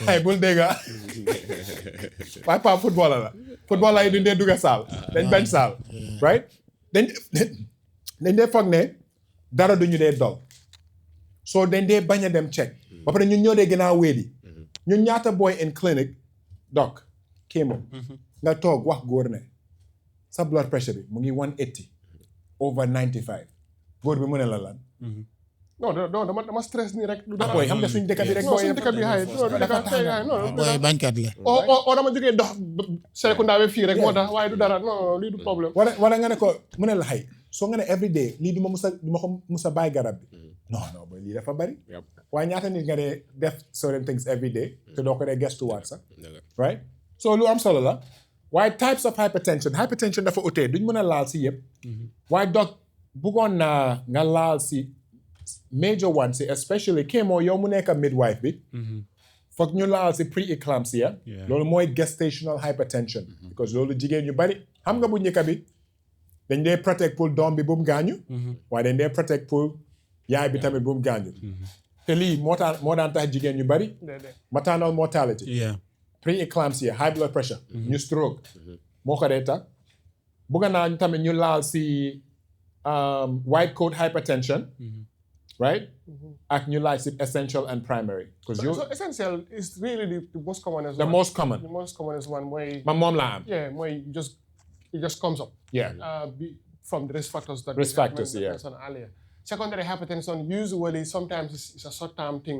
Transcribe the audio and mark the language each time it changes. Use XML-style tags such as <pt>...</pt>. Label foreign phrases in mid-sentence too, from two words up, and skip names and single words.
<wo>ay bul dégg waaye Pape footballer yi duñ dee dugga saal dañ bañ saal right dañ dee foog ne dara duñu dee dol so dañ dee bañ a dem check ba pare ñun ñoo dee gën a wéedi ñun ñaata boy</wo> <en>in clinic</en> <wo>doc kéemo nga toog wax góor ne sa</wo> <en>blood pressure</en> <wo>bi mu ngi 180 over 95 góor bi mu ne la lan non dama stress nii rek. booy xam nga suñ dëkk bi rek. non suñ dëkk bi xay booy bañkat la. o dama jógee dox Serekunda ba fii rek moo tax waaye du dara non lii du problème. wala nga ne ko mu ne la xay soo nga ne</wo> <en>every day</en> <wo>lii du ma ko musa bàyyi garab bi. non booy lii dafa bari. waaye ñaata nit nga dee def</wo> <en>certain things every day.</en> <wo>te doo ko dee gestuwaat sax. right so lu am solo la. waaye</wo> <en>types of hypertension</en> <wo>dafa utee duñ mën a laal si yëpp. waaye doc bëggoon naa nga laal si.</wo> <en>major one</en> <wo>si especially kéemo yow mu nekk midwife bi foog ñu laal si pre-eclampsia loolu mooy</wo> <en>gestational hypertension</en> <wo>because loolu jigéen ñu bari xam nga bu njëkk bi dañ dee protect pour doom bi bu mu gaañu waaye dañ dee protect pour yaay bi tamit bu mu gaañu te lii moo daan tax jigéen ñu bari</wo> <en>maternal mortality pre-eclampsia high blood pressure</en> <wo>ñu stroke moo ko dee tax bugga naa tamit ñu laal si</wo> <en>white coat hypertension</en> <wo>right? Ak ñu laaj si</wo> <en>essential and primary. So essential is really the most commonest one. The most common. The most commonest one. My mom</en> <wo>la am.</wo> <en>Yeah, it just comes up. Yeah. From the risk factors that risk factors, yeah. Earlier. Secondary hypertension usually sometimes it's a short-term thing.</en>